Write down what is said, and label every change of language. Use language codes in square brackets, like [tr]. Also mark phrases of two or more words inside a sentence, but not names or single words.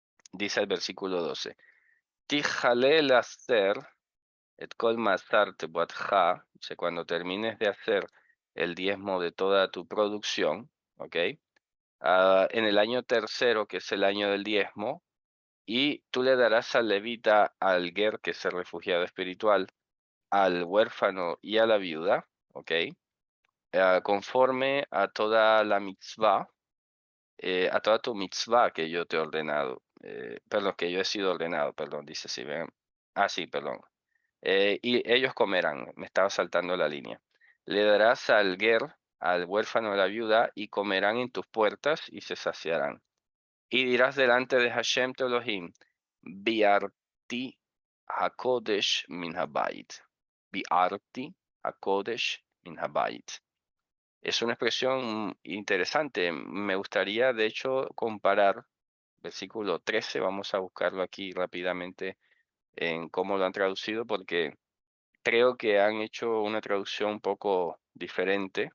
[es] Dice el versículo 12. [he] תכלה לעשר את כל מעשר תבואתך, [es] o sea, cuando termines de hacer el diezmo de toda tu producción, ¿ok? En el año tercero, que es el año del diezmo, y tú le darás al levita, al ger, que es el refugiado espiritual, al huérfano y a la viuda, ¿ok? Conforme a toda la mitzvah, a toda tu mitzvah que yo te he ordenado, perdón, que yo he sido ordenado, perdón, dice así, ven. Ah, sí, perdón. Y ellos comerán, me estaba saltando la línea. Le darás al ger, al huérfano, a la viuda, y comerán en tus puertas y se saciarán. Y dirás delante de Hashem tu Elohim, [he] ביערתי הקודש מן הבית. ביערתי הקודש מן הבית. [es] Es una expresión interesante. Me gustaría, de hecho, comparar versículo 13. Vamos a buscarlo aquí rápidamente en cómo lo han traducido, porque creo que han hecho una traducción un poco diferente.